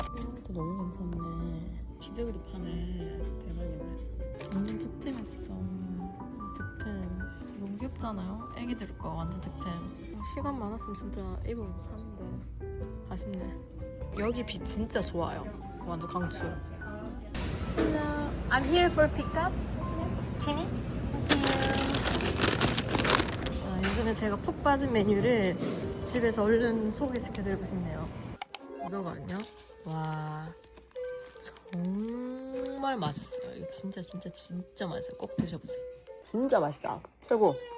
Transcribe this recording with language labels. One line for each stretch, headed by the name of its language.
Korean: 이것도 너무 괜찮네. 피자그리 파네. 대박이네. 완전 득템했어. 득템. 진짜 너무 귀엽잖아요? 애기들 거 완전 득템. 시간 많았으면 진짜 입어보고 사는데 아쉽네. 여기 빛 진짜 좋아요. 완전 강추.
English: Hello, I'm here for pickup. Timmy?
Korean: 자, 요즘에 제가 푹 빠진 메뉴를 집에서 얼른 소개시켜드리고 싶네요. 이거거든요. 와, 정말 맛있어요. 이거 진짜 맛있어요. 꼭 드셔보세요. 진짜 맛있다. 최고.